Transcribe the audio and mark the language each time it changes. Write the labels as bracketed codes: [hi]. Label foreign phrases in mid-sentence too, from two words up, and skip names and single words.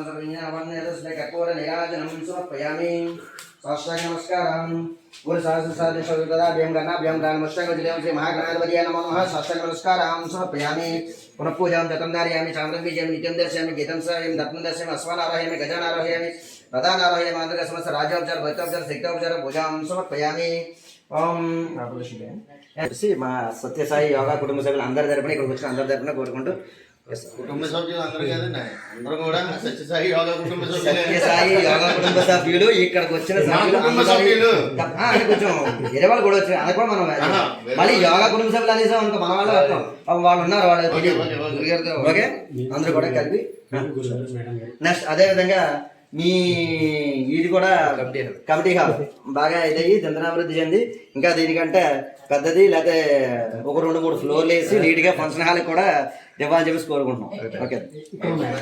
[sa] सर्वज्ञानवन्यतस्मै कर्पूरनीराजनं समर्पयामि साष्टांग नमस्कारं गुरु सहस्रसादिशोदराभ्यं गणाभ्यं दानमष्टांगजलें श्री महागणाधिपतये नमो नमः साष्टांग नमस्कारं समर्पयामि पुनः पूजां दत्तं धारयामि चान्द्रं बीजं नित्यं दर्शयामि गीतं श्रावयामि दत्तं दर्शयामि अश्वानारोहयामि गजानारोहयामि रथानारोहयामि मातृकसमस्त राज्योपचार भक्तोपचार सिक्तोपचार पूजां समर्पयामि ओम [te] మా సత్యసాయి యోగా కుటుంబ సభ్యులు అందరి తరపున ఇక్కడికి వచ్చిన అందరి తరపున కోరుకుంటూ కుటుంబ సభ్యులు అందరూ కదండి అందరూ కూడా సత్యసాయి యోగా కుటుంబ సభ్యులు సత్యసాయి యోగా కుటుంబ సభ్యులు ఇక్కడికి వచ్చిన సభ్యులు అని కొంచెం వేరే వాళ్ళు కూడా వచ్చారు అది కూడా మనం మళ్ళీ యోగా కుటుంబ సభ్యులు అనేసి అనుకో మన వాళ్ళు అర్థం వాళ్ళు ఉన్నారు వాళ్ళు ఓకే అందరూ కూడా కలిపి నెక్స్ట్ అదే విధంగా మీ ఇది కూడా [en] committee hall [te] బాగా ఇదయ్యి దంతనాభివృద్ధి చెంది ఇంకా దీనికంటే పెద్దది లేకపోతే ఒక 2-3 ఫ్లోర్లు వేసి నీట్గా [en] function hall [te] కూడా ఇవ్వాలని చెప్పేసి కోరుకుంటున్నాం ఓకే